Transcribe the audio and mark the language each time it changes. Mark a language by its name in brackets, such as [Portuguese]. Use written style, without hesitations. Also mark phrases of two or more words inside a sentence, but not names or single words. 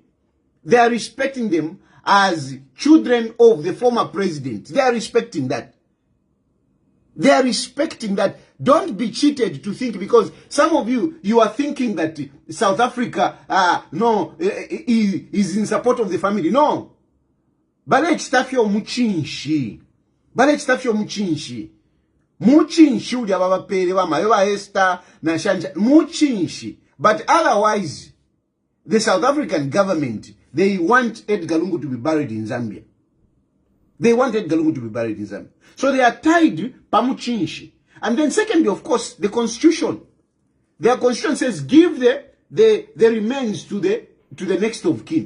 [English] They are respecting them as children of the former president. They are respecting that. They are respecting that Don't be cheated to think, because some of you are thinking that South Africa, is in support of the family. No. [Bemba] Bale chitafyo muchinshi. Bale chitafyo muchinshi. Muchinshi uli ababapele wa mayowa Esther na Shanja. Muchinshi. [English] But otherwise, the South African government, they want Edgar Lungu to be buried in Zambia. They want Edgar Lungu to be buried in Zambia. So they are tied pamuchinshi. And then secondly, of course, the constitution. Their constitution says give the remains to the next of kin.